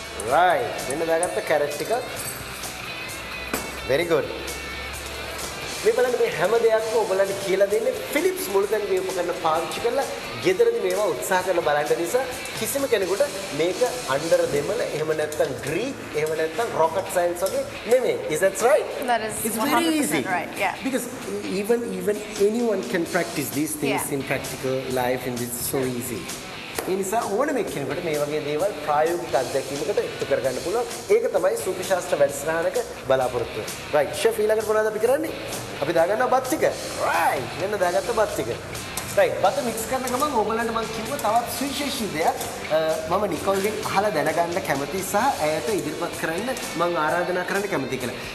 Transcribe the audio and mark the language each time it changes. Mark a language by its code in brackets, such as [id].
[si] right. මෙන්න දාගත්ත carrot ටික. [en] very good. [si] මේ බලන්න මේ හැම දෙයක්ම ඔයගලන්ට කියලා දෙන්නේ ෆිලිප්ස් මුළුතැන් මේ උපකරණ පාවිච්චි කරලා ගෙදරදී මේවා උත්සාහ කරලා බලන්න නිසා කිසිම කෙනෙකුට මේක අnder දෙමළ එහෙම නැත්නම් ග්‍රීක් එහෙම නැත්නම් rocket science වගේ නෙමෙයි. [en] Is that right? That is It's 100% very easy. right, yeah. Because even anyone can practice these things Yeah. in practical life and it's so easy. [si] ඒ නිසා ඕනම කෙනෙකුට මේ වගේ දේවල් ප්‍රායෝගික අත්දැකීමකට එකතු කරගන්න පුළුවන්. ඒක තමයි සූපි ශාස්ත්‍ර වැඩසටහනක බලාපොරොත්තුව. right. ෂෙෆ් ඊළඟට මොනවද අපි කරන්නේ? අපි දාගන්නවා බත් ටික. right. මෙන්න දාගත්ත බත් ටික. right. බත් මික්ස් කරන ගමන් ඕගොල්ලන්ට මම කිව්වා තවත් සුවිශේෂී දෙයක්. මම නිකොල්ගෙන් අහලා දැනගන්න කැමතියි සහ ඇයට ඉදිරිපත් කරන්න මම ආරාධනා කරන්න කැමතියි කියලා.